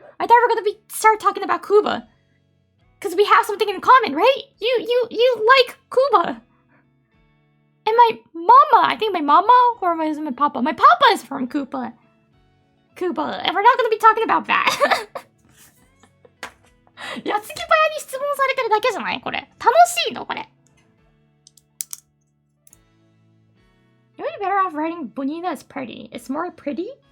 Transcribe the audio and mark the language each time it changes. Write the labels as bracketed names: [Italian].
[English] I thought we were gonna start talking about Cuba. Because we have something in common, right? You like Cuba. And my mama, I think my mama, or was it my papa? My papa is from Cuba. Cuba, and we're not gonna be talking about that. [Japanese] 矢継ぎ早に質問されてるだけじゃないこれ。楽しいのこれ。 [English] You're better off writing bonita is pretty. It's more pretty?